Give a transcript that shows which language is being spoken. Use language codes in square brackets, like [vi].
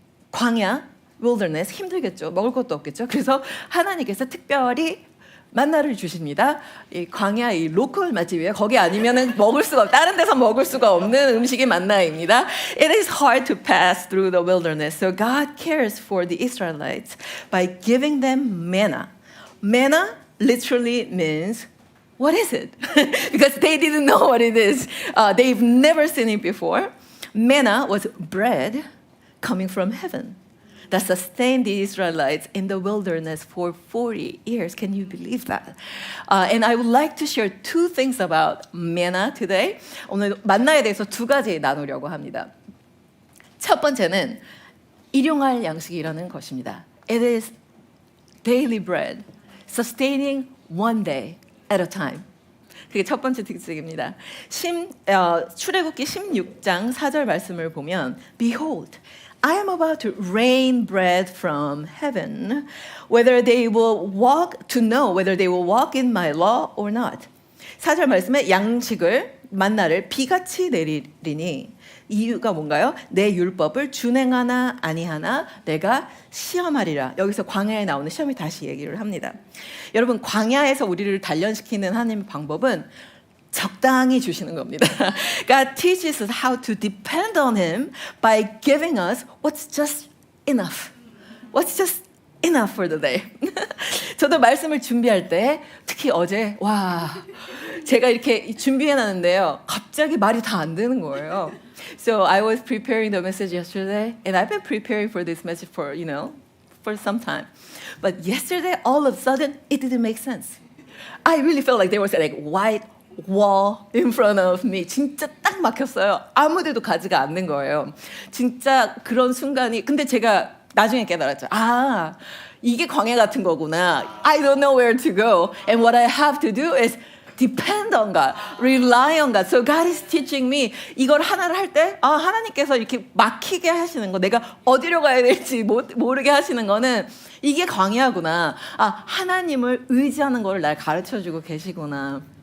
[ko] 광야, wilderness 힘들겠죠. 먹을 것도 없겠죠. 그래서 하나님께서 특별히 만나를 주십니다. 이 광야 이 로컬 맛집이에요. 거기 아니면은 다른 데서 먹을 수가 없는 음식이 만나입니다. [en] It is hard to pass through the wilderness. So God cares for the Israelites by giving them manna. Manna literally means what is it? Because they didn't know what it is. They've never seen it before. Manna was bread coming from heaven that sustained the Israelites in the wilderness for 40 years. Can you believe that? And I would like to share two things about manna today. [ko] 오늘 만나에 대해서 두 가지 나누려고 합니다. 첫 번째는 일용할 양식이라는 것입니다. [en] It is daily bread, sustaining one day at a time. [ko] 그게 첫 번째 특징입니다. 출애굽기 16장 4절 말씀을 보면 [en] Behold, I am about to rain bread from heaven, whether they will walk in my law or not. [ko] 4절 말씀에 만나를 비같이 내리리니 이유가 뭔가요? 내 율법을 준행하나 아니하나 내가 시험하리라. 여기서 광야에 나오는 시험이 다시 얘기를 합니다. 여러분 광야에서 우리를 단련시키는 하나님의 방법은 적당히 주시는 겁니다. [en] God teaches us how to depend on Him by giving us what's just enough. What's just enough for the day. [ko] 저도 말씀을 준비할 때 특히 어제 제가 이렇게 준비해 놨는데요. 갑자기 말이 다 안 되는 거예요. [en] So I was preparing the message yesterday and I've been preparing for this message for some time. But yesterday all of a sudden it didn't make sense. I really felt like there was like white wall in front of me. [ko] 진짜 딱 막혔어요. 아무 데도 가지가 않는 거예요. 진짜 그런 순간이 근데 제가 나중에 깨달았죠. 이게 광야 같은 거구나. [en] I don't know where to go. And what I have to do is depend on God, rely on God. So God is teaching me [ko] 이걸 하나를 할 때 하나님께서 이렇게 막히게 하시는 거 내가 어디로 가야 될지 모르게 하시는 거는 이게 광야구나. 하나님을 의지하는 거를 날 가르쳐주고 계시구나.